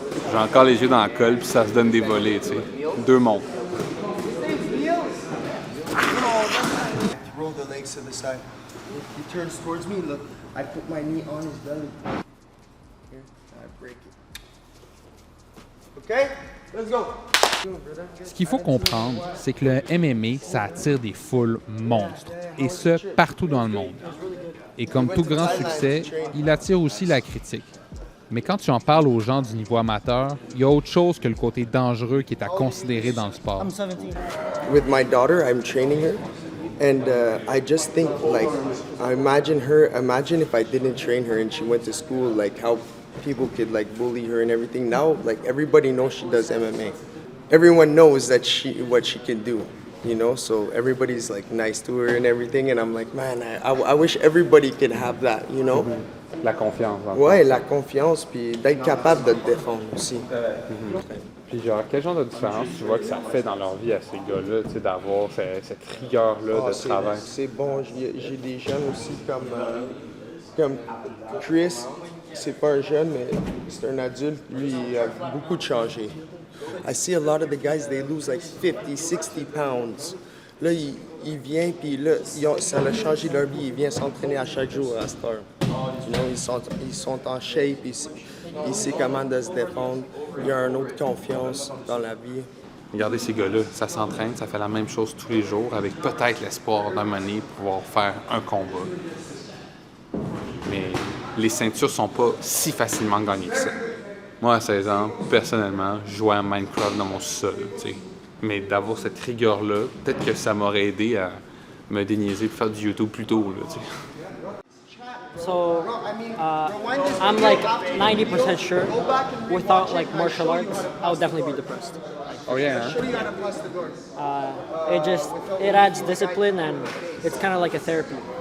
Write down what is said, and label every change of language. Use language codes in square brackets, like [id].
[fr] J'ai encore les yeux dans la colle, puis ça se donne des volets, tu sais. 2 montres. [en] Roll the legs to the side. He turns towards me. Look, I put my knee on his belly. Here, I break it. Okay, let's go. [fr] Ce qu'il faut comprendre, c'est que le MMA, ça attire des foules monstres, et ce, partout dans le monde. Et comme tout grand succès, il attire aussi la critique. Mais quand tu en parles aux gens du niveau amateur, il y a autre chose que le côté dangereux qui est à considérer dans le sport. [en] With my daughter, I'm training her, and I just think like, imagine if I didn't train her and she went to school, like how people could like bully her and everything. Now, like everybody knows she does MMA. Everyone knows that what she can do, you know. So everybody's like nice to her and everything, and I'm like, man, I wish everybody could have that, you know. [fr] La confiance. Ouais, la confiance, puis d'être capable de te défendre aussi. Puis genre, quel genre de différence tu vois que ça fait dans leur vie à ces gars-là, tu sais, d'avoir cette rigueur-là de travail? C'est bon, j'ai des jeunes aussi comme Chris, c'est pas un jeune, mais c'est un adulte, lui, il a beaucoup de changé. [en] I see a lot of the guys, they lose like 50, 60 pounds. [fr] Là, il vient, puis là, ça a changé leur vie. Il vient s'entraîner à chaque jour à cette heure. [en] You know, [fr] ils sont en shape, il sait comment de se défendre. Il y a une autre confiance dans la vie. Regardez ces gars-là, ça s'entraîne, ça fait la même chose tous les jours, avec peut-être l'espoir d'un moment donné pouvoir faire un combat. Mais les ceintures sont pas si facilement gagnées que ça. Moi, à 16 ans, personnellement, je jouais à Minecraft dans mon sol, tu sais. Mais d'avoir cette rigueur-là, peut-être que ça m'aurait aidé à me déniaiser et faire du YouTube plus tôt, là, tu sais. [en] So I'm like 90% sure without like martial arts, I would definitely be depressed. Oh yeah. It adds discipline and it's kind of like a therapy.